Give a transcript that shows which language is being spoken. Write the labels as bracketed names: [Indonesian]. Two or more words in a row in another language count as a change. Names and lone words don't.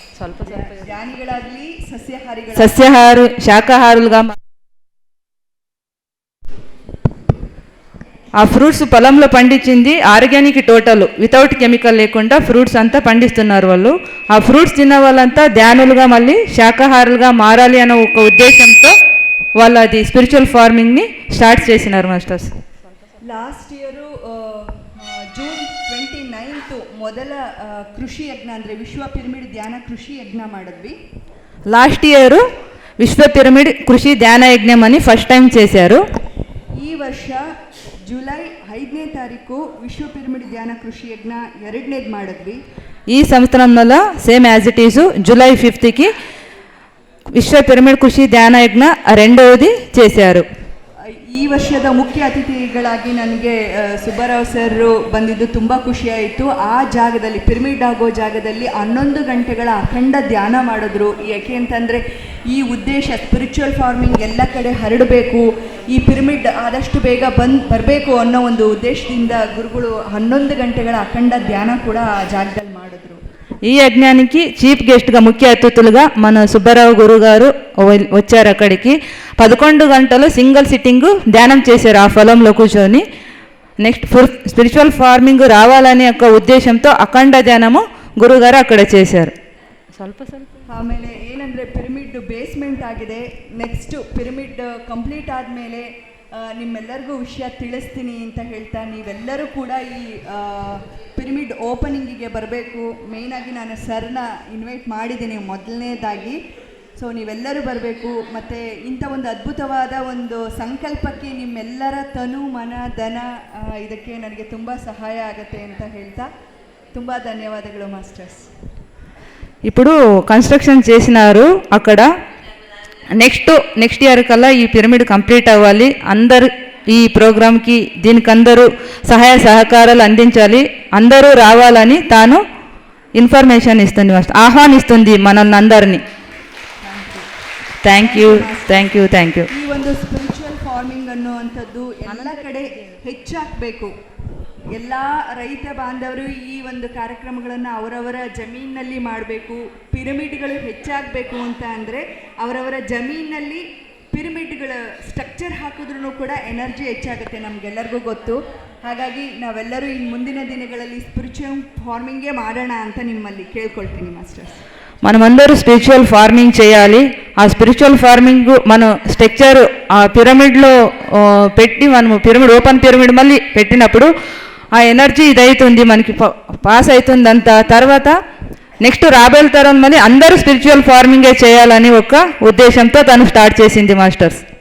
[Telugu] శాకాహారులుగా ఆ ఫ్రూట్స్ పొలంలో పండించింది ఆర్గానిక్, [English] total without chemical [Telugu] లేకుండా ఫ్రూట్స్ అంతా పండిస్తున్నారు వాళ్ళు. ఆ ఫ్రూట్స్ తిన్న వాళ్ళంతా ధ్యానులుగా మళ్ళీ శాకాహారులుగా మారాలి అనే ఒక ఉద్దేశంతో వాళ్ళు అది [English] spiritual farmingని [Telugu] స్టార్ట్ చేసినారు మాస్టర్స్. [English] last year [Kannada] June 29 ಮೊದಲ ಕೃಷಿ ಯಜ್ಞ ಅಂದರೆ ವಿಶ್ವ ಪಿರಮಿಡ್ ಧ್ಯಾನ ಕೃಷಿ ಯಜ್ಞ ಮಾಡಿದ್ವಿ. [English] last year [Telugu] విశ్వ పిరమిడ్ కృషి ధ్యాన యజ్ఞం అని [English] first time [Telugu] చేశారు. [Kannada] ఈ ವರ್ಷ ಜುಲೈ 5ನೇ ತಾರೀಕು ವಿಶ್ವ ಪಿರಮಿಡ್ ಧ್ಯಾನ ಕೃಷಿ ಯಜ್ಞ 2ನೇದು ಮಾಡಿದ್ವಿ. [Telugu] ఈ సంవత్సరంలో [English] same as it is [Telugu] జూలై 5కి విశ్వ పిరమిడ్ కృషి ధ్యాన యజ్ఞ 2వది చేశారు. [Kannada] ಈ ವರ್ಷದ ಮುಖ್ಯ ಅತಿಥಿಗಳಾಗಿ ನನಗೆ ಸುಬ್ಬರಾವ್ ಸರ್ ಬಂದಿದ್ದು ತುಂಬ ಖುಷಿಯಾಯಿತು. ಆ ಜಾಗದಲ್ಲಿ ಪಿರಮಿಡ್ ಆಗೋ ಜಾಗದಲ್ಲಿ 11 ಗಂಟೆಗಳ ಅಖಂಡ ಧ್ಯಾನ ಮಾಡಿದ್ರು. ಯಾಕೆ ಅಂತಂದರೆ ಈ ಉದ್ದೇಶ [English] spiritual farming [Kannada] ಎಲ್ಲ ಕಡೆ ಹರಡಬೇಕು, ಈ ಪಿರಮಿಡ್ ಆದಷ್ಟು ಬೇಗ ಬರಬೇಕು ಅನ್ನೋ ಒಂದು ಉದ್ದೇಶದಿಂದ ಗುರುಗಳು 11 ಗಂಟೆಗಳ ಅಖಂಡ ಧ್ಯಾನ ಕೂಡ ಆ ಜಾಗದಲ್ಲಿ ಮಾಡಿದ್ರು. [Telugu] ఈ యజ్ఞానికి [English] chief guestగా [Telugu] ముఖ్య అతిథులుగా మన సుబ్బారావు గురువు గారు వచ్చారు. అక్కడికి 11 గంటలు [English] single sitting [Telugu] ధ్యానం చేశారు ఆ పొలంలో కూర్చొని. [English] next spiritual farming [Telugu] రావాలనే ఒక ఉద్దేశంతో అఖండ ధ్యానము గురువుగారు అక్కడ చేశారు. [Kannada] ಆಮೇಲೆ ಏನಂದರೆ [English] pyramid basement [Kannada] ಆಗಿದೆ. [English] next pyramid complete [Kannada] ಆದಮೇಲೆ ನಿಮ್ಮೆಲ್ಲರಿಗೂ ವಿಷಯ ತಿಳಿಸ್ತೀನಿ ಅಂತ ಹೇಳ್ತಾ, ನೀವೆಲ್ಲರೂ ಕೂಡ ಈ [English] pyramid openingಗೆ [Kannada] ಬರಬೇಕು. ಮೇಯ್ನಾಗಿ ನಾನು ಸರ್ನ ಇನ್ವೈಟ್ ಮಾಡಿದ್ದೀನಿ ಮೊದಲನೇದಾಗಿ. ಸೊ ನೀವೆಲ್ಲರೂ ಬರಬೇಕು. ಮತ್ತು ಇಂಥ ಒಂದು ಅದ್ಭುತವಾದ ಒಂದು ಸಂಕಲ್ಪಕ್ಕೆ ನಿಮ್ಮೆಲ್ಲರ ತನು ಮನ ಧನ ಇದಕ್ಕೆ ನನಗೆ ತುಂಬ ಸಹಾಯ ಆಗುತ್ತೆ ಅಂತ ಹೇಳ್ತಾ ತುಂಬ ಧನ್ಯವಾದಗಳು ಮಾಸ್ಟರ್ಸ್. [Telugu] ఇప్పుడు కన్స్ట్రక్షన్ చేసినారు అక్కడ. [English] next year [Telugu] కల్లా ఈ [English] pyramid complete [Telugu] అవ్వాలి. ఈ ప్రోగ్రాంకి దీనికి అందరూ సహాయ సహకారాలు అందించాలి, అందరూ రావాలని తాను ఇన్ఫర్మేషన్ ఇస్తుంది మాస్టర్, ఆహ్వానిస్తుంది మనల్ని అందరినీ. [English] ಥ್ಯಾಂಕ್ ಯು. [Kannada] ಈ ಒಂದು [English] spiritual farming [Kannada] ಅನ್ನುವಂಥದ್ದು ಎಲ್ಲ ಕಡೆ ಹೆಚ್ಚಾಗಬೇಕು. ಎಲ್ಲ ರೈತ ಬಾಂಧವರು ಈ ಒಂದು ಕಾರ್ಯಕ್ರಮಗಳನ್ನು ಅವರವರ ಜಮೀನಿನಲ್ಲಿ ಮಾಡಬೇಕು. ಪಿರಮಿಡ್ಗಳು ಹೆಚ್ಚಾಗಬೇಕು ಅಂತ ಅಂದರೆ ಅವರವರ ಜಮೀನಿನಲ್ಲಿ [English] pyramidಗಳ structure [Kannada] ಹಾಕಿದ್ರೂ ಕೂಡ ಎನರ್ಜಿ ಹೆಚ್ಚಾಗುತ್ತೆ, ನಮಗೆಲ್ಲರಿಗೂ ಗೊತ್ತು. ಹಾಗಾಗಿ ನಾವೆಲ್ಲರೂ ಇನ್ನು ಮುಂದಿನ ದಿನಗಳಲ್ಲಿ [English] spiritual farmingೇ [Kannada] ಮಾಡೋಣ ಅಂತ ನಿಮ್ಮಲ್ಲಿ ಕೇಳ್ಕೊಳ್ತೀನಿ ಮಾಸ್ಟರ್ಸ್. [Telugu] మనమందరూ [English] spiritual farming [Telugu] చేయాలి. ఆ [English] spiritual farming [Telugu] మనం స్ట్రక్చర్ ఆ పిరమిడ్లో పెట్టి మనము [English] pyramid open pyramid [Telugu] మళ్ళీ పెట్టినప్పుడు ఆ ఎనర్జీ ఇదవుతుంది, మనకి పాస్ అవుతుంది అంతా. తర్వాత నెక్స్ట్ రాబోయే తరం మళ్ళీ అందరూ [English] spiritual farmingే [Telugu] చేయాలని ఒక ఉద్దేశంతో తను స్టార్ట్ చేసింది మాస్టర్స్.